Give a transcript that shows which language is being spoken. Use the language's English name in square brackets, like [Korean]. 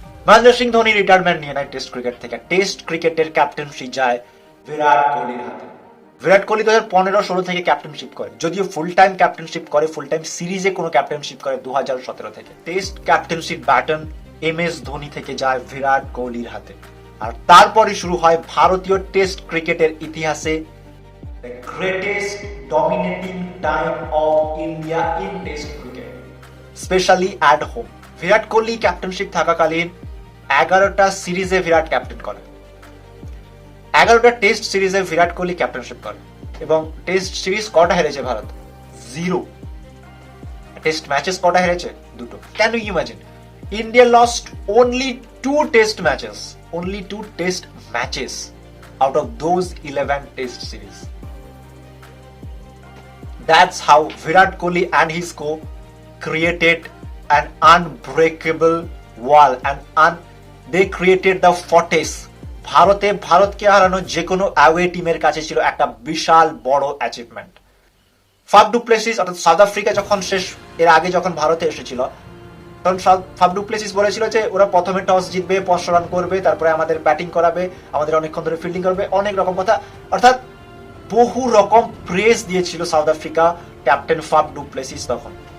[Bangla] Mahendra Singh Dhoni retirement নিয়ে নেয় test cricket থেকে। টেস্ট ক্রিকেটের ক্যাপ্টেনশিপ যায় বিরাট কোহলির হাতে। বিরাট কোহলি 2015-16 থেকে ক্যাপ্টেনশিপ করে, যদিও ফুল টাইম ক্যাপ্টেনশিপ করে, ফুল টাইম সিরিজে কোনো ক্যাপ্টেনশিপ করে 2017 থেকে। Test captainship baton M S Dhoni থেকে যায় বিরাট কোহলির হাতে। আর তারপরে শুরু হয় ভারতীয় টেস্ট ক্রিকেটের ইতিহাসে [English] the greatest dominating time of India in Test cricket, especially at home. [Bangla] Virat Kohli captainship থাকাকালীন 11টা সিরিজে বিরাট ক্যাপ্টেন করে, 11টা টেস্ট সিরিজে বিরাট কোহলি ক্যাপ্টেনশিপ করে। এবং টেস্ট সিরিজ কটা হেরেছে ভারত? 0। টেস্ট ম্যাচেস কটা হেরেছে? 2টো। [English] Can you imagine? India lost only 2 test matches, only 2 test matches out of those 11 test series. That's how Virat Kohli and his co created an unbreakable wall, and they created the fortress. [Bangla] ভারতকে হারানো যে কোনো away টিমের কাছে ছিল একটা বিশাল বড় achievement. Faf du Plessis অর্থাৎ সাউথ আফ্রিকা যখন এর আগে যখন ভারতে এসেছিল, তখন ফাফ ডু প্লেসিস বলেছিল যে ওরা প্রথমে টস জিতবে, 500 রান করবে, তারপরে আমাদের ব্যাটিং করাবে, আমাদের অনেকক্ষণ ধরে ফিল্ডিং করবে, অনেক রকম কথা, অর্থাৎ বহু রকম প্রেস দিয়েছিল south Africa captain Faf du Plessis তখন।